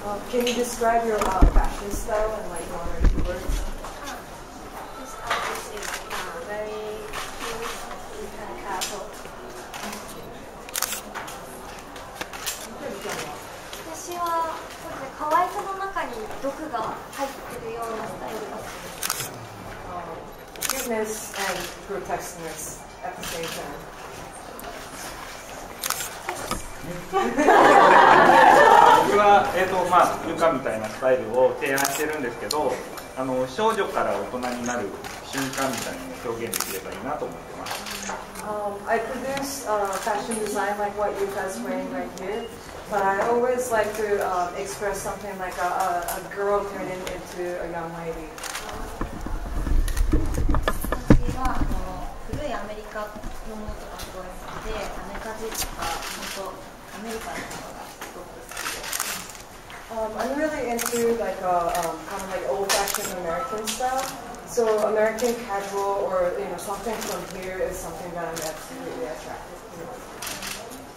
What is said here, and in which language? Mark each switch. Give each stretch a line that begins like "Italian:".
English: Can you describe your fashion style in like 1 or 2 words? This outfit is very cute and casual.
Japanese: 私は可愛さの中に毒が入ってるようなスタイルが好き。
English: Cuteness and grotesqueness at the same time.
Japanese: 僕は、ルカみたいなスタイルを提案してるんですけど、少女から大人になる瞬間みたいなのを表現できればいいなと思ってます。
English: I produce fashion design like what you guys are wearing right here, but I always like to express something like a girl turning into a young lady.
Japanese: 私は古いアメリカのものとかすごい好きで、アメカジとか本当アメリカのものがすごく好きです。
English: I'm really into like kind of like old-fashioned American style. So American casual or something from here is something that I'm absolutely attracted to.